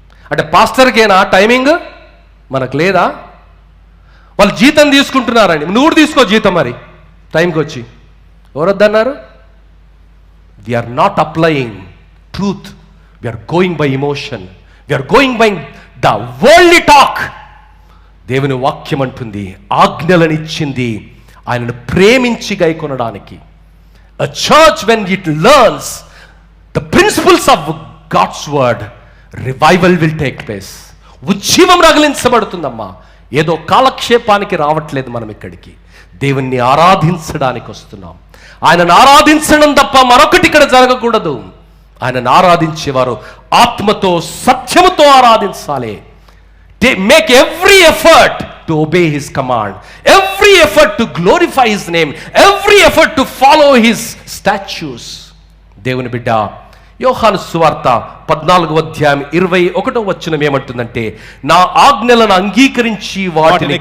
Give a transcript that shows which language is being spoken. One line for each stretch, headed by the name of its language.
Telugu: అంటే పాస్టర్కేనా టైమింగ్? మనకు లేదా? వాళ్ళు జీతం తీసుకుంటున్నారండి, నువ్వు తీసుకో జీతం మరి టైంకి వచ్చి. ఎవరొద్దన్నారు?
English: We're not applying truth, we're going by emotion, we're going by the worldly talk.
Telugu: దేవుని వాక్యం అంటుంది ఆజ్ఞలను ఇచ్చింది ఆయనను ప్రేమించి గైకొనడానికి.
English: A church, when it learns the principles of God's word, revival will take place.
Telugu: ఉజ్జీవం రగిలించబడుతుందమ్మా. ఏదో కాలక్షేపానికి రావట్లేదు మనం ఇక్కడికి, దేవుణ్ణి ఆరాధించడానికి వస్తున్నాం. ఆయనను ఆరాధించడం తప్ప మరొకటి ఇక్కడ జరగకూడదు. ఆయనను ఆరాధించేవారు ఆత్మతో సత్యముతో ఆరాధించాలి.
English: Make every effort to obey his command, every effort to glorify his name, every effort to follow his statutes.
Telugu: దేవుని బిడ్డ, యోహాను సువార్త 14వ అధ్యాయం 21వ వచనం ఏమంటుందంటే, నా ఆజ్ఞలను అంగీకరించి వాటిని